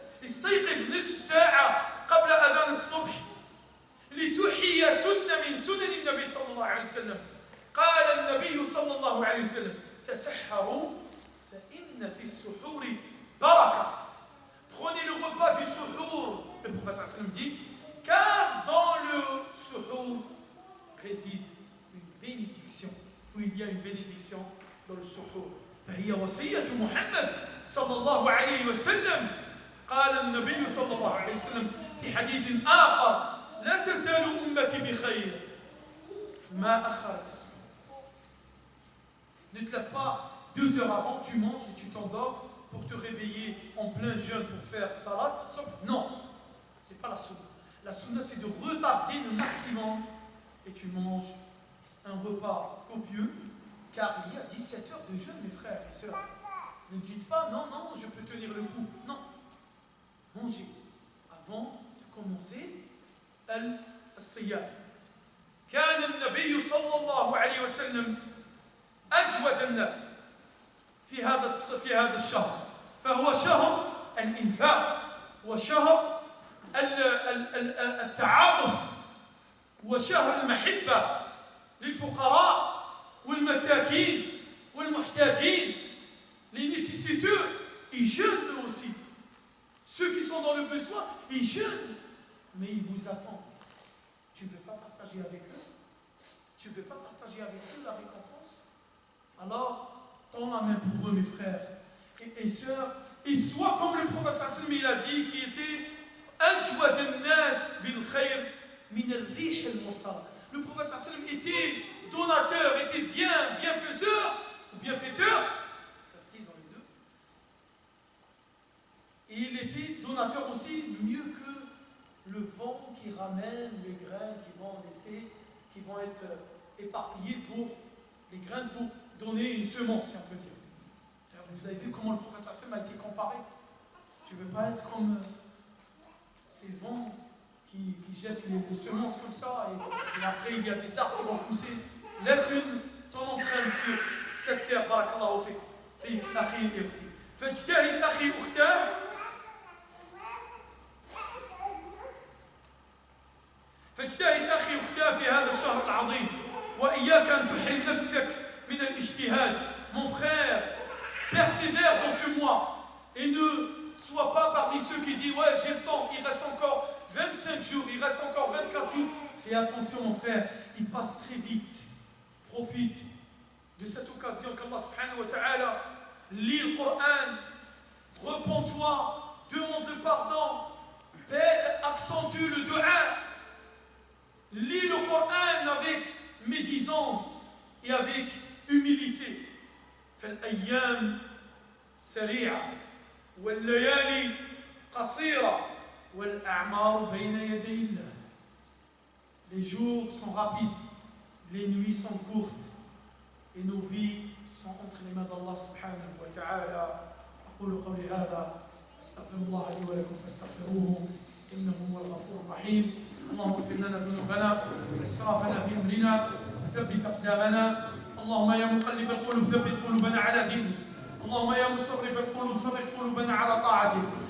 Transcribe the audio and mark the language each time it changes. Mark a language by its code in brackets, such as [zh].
[ar] استيقظ نصف ساعة قبل أذان الصبح لتحيي سنة من سنن النبي صلى الله عليه وسلم. قال النبي صلى الله عليه وسلم تسحروا فإن في السحور بركة. [fr] Prenez le repas du suhour, le prophète sallam dit, car dans le suhour réside une bénédiction, où il y a une bénédiction dans le suhour. [ar] فهي وصية محمد صلى الله عليه وسلم. قال النبي صلى الله عليه وسلم في حديث آخر لا تزال أمتي بخير ما أخرت السحور. [fr] Ne te lève pas 2 heures avant, tu manges et tu t'endors pour te réveiller en plein jeûne pour faire salat. Non, c'est pas la sunna. La sunna, c'est de retarder le maximum et tu manges un repas copieux, car il y a 17 heures de jeûne, mes frères et sœurs. Ne dites pas non, non, je peux tenir le coup. Non. Mangez avant de commencer al-siyam. [ar] كان النبي صلى الله عليه وسلم أجود الناس في هذا الشهر، فهو شهر الإنفاق وشهر التعاطف وشهر المحبة للفقراء والمساكين والمحتاجين. [fr] Les nécessiteux, ils jeûnent eux aussi. Ceux qui sont dans le besoin, ils jeûnent, mais ils vous attendent. Tu ne veux pas partager avec eux? Tu ne veux pas partager avec eux la récompense? Alors, tends la main pour eux, mes frères et sœurs, et sois comme le prophète sallam il a dit, qui était [ar] ajwad an-nas bil khayr min ar-rih al-mursala. [fr] Le prophète sallam était donateur, était bienfaiseur, bienfaiteur, ça se dit dans les deux. Et il était donateur aussi mieux que le vent qui ramène les graines qui vont être éparpillées pour les graines pour donner une semence, si on peut dire. Vous avez vu comment le prophète sallam a été comparé? Tu ne veux pas être comme ces vents qui jettent les semences comme ça et après il y a des arbres qui vont pousser. Laisse ton empreinte sur cette terre. [ar] Barakallahu fik akhi et ukhti. فاجتهد أخي أختاه فاجتهد أخي أختاه في هذا الشهر العظيم وإياك أن تحرم نفسك من الاجتهاد. [fr] Mon frère, persévère dans ce mois et ne sois pas parmi ceux qui disent ouais j'ai le temps, il reste encore 25 jours, il reste encore 24 jours. Fais attention mon frère, il passe très vite. Profite de cette occasion qu'Allah subhanahu wa ta'ala lit le Coran, repens-toi, demande le pardon, accentue le dua, lis le Coran avec médisance et avec humilité. [ar] فالأيام سريعة والليالي قصيرة والأعمار بين يدي الله. [fr] Les jours sont rapides, les nuits sont courtes et nos vies sont entre les mains d'Allah subhanahu wa ta'ala. [ar] أقول قولي هذا أستغفر الله لي ولكم فاستغفروه إنه هو الغفور الرحيم. اللهم اغفر لنا ذنوبنا وإسرافنا في أمرنا وثبت أقدامنا. اللهم يا مقلب القلوب ثبت قلوبنا على دينك. اللهم يا مصرف القلوب صرف قلوبنا على طاعتك.